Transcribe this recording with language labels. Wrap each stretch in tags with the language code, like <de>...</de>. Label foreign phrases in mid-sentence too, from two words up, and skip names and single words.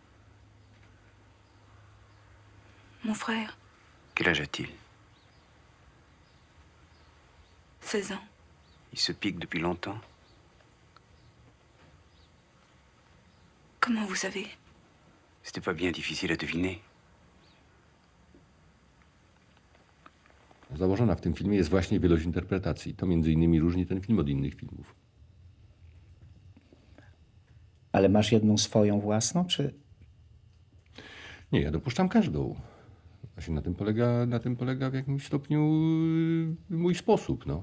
<fr>mon frère, Quel âge a-t-il? 16 ans. Il se pique depuis longtemps? Comment vous savez? C'était pas bien difficile à deviner.</fr> <pl>Założona w tym filmie jest właśnie wielość interpretacji. To między innymi różni ten film od innych filmów. Ale masz jedną swoją własną, czy... Nie, ja dopuszczam każdą. Właśnie na tym polega w jakimś stopniu mój sposób, no.</pl>